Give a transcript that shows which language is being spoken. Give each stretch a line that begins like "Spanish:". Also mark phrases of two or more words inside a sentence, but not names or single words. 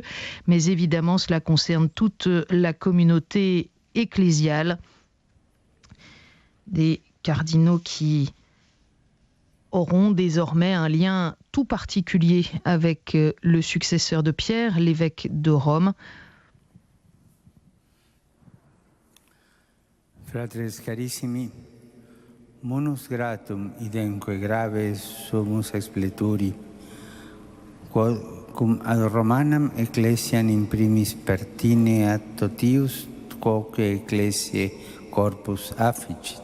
French: Mais évidemment, cela concerne toute la communauté ecclésiale. Des cardinaux qui auront désormais un lien tout tout particulier avec le successeur de Pierre, l'évêque de Rome.
Latin: Fratres carissimi, monus gratum idenque grave sumus expleturi, quod cum ad Romanam ecclesiam in primis pertineat totius quoque ecclesiae corpus afficit.